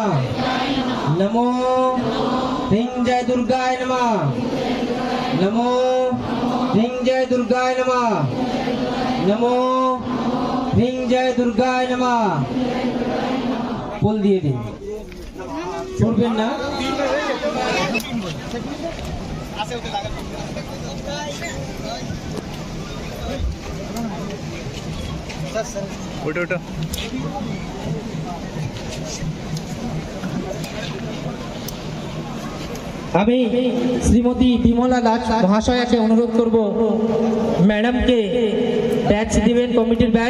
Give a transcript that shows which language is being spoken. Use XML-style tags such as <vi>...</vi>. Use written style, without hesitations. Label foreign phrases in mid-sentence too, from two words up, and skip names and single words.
<sa>नमो ह्रीं जय दुर्गाय नमः। नमो ह्रीं जय दुर्गाय नमः। नमो ह्रीं जय दुर्गाय नमः।</sa> <bn>ফুল দিয়ে দিন ছাড়বেন না। ওটা ওটা আমি শ্রীমতী বিমলা দাস মহাশয়াকে অনুরোধ করব ম্যাডামকে ব্যাচ দিবেন, কমিটির ব্যাচ।</bn>